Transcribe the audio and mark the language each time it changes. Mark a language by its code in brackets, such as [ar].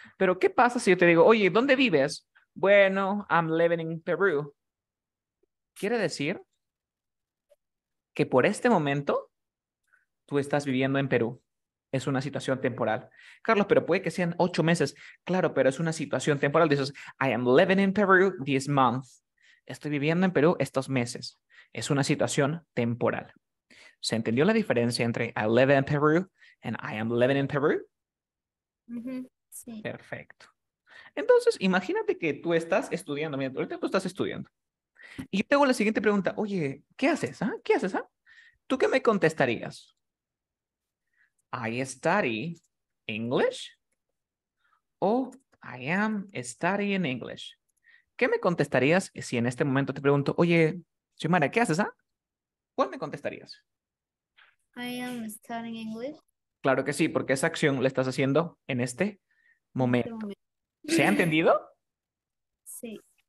[es] Pero ¿qué pasa si yo te digo, oye, ¿dónde vives? Bueno, [en] I'm living in Peru. [es] Quiere decir que por este momento tú estás viviendo en Perú. Es una situación temporal. Carlos, pero puede que sean 8 meses. Claro, pero es una situación temporal. Dices, [en] I am living in Peru this month. [es] Estoy viviendo en Perú estos meses. Es una situación temporal. ¿Se entendió la diferencia entre [en] I live in Peru [es] and I am living in Peru? Ujú, sí. Perfecto. Entonces, imagínate que tú estás estudiando. Mira, ahorita tú estás estudiando. Y yo te hago la siguiente pregunta. Oye, ¿qué haces? Ah? ¿Qué haces? Ah? ¿Tú qué me contestarías? [en] I study English o I am studying English. [es] ¿Qué me contestarías si en este momento te pregunto, oye, Xiomara, ¿qué haces? Ah? ¿Cuál me contestarías? [en] I am studying English [es] Claro que sí, porque esa acción la estás haciendo en este en este momento. momento. ¿Se ha entendido? Sí.